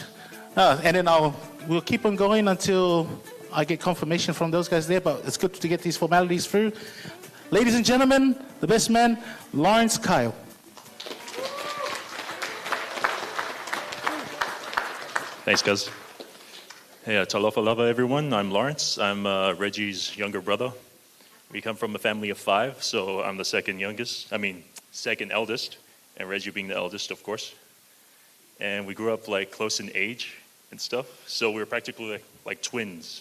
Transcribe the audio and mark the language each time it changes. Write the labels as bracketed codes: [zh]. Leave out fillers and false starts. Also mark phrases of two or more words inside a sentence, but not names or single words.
[en] And then we'll keep on going until I get confirmation from those guys there, but it's good to get these formalities through. Ladies and gentlemen, the best man, Lawrence Keil. Thanks, guys. Hey, [sm] talofa lava, [en] everyone. I'm Lawrence. I'm Reggie's younger brother. We come from a family of 5, so I'm the second eldest, and Reggie being the eldest, of course. And we grew up like close in age and stuff, so we were practically like twins.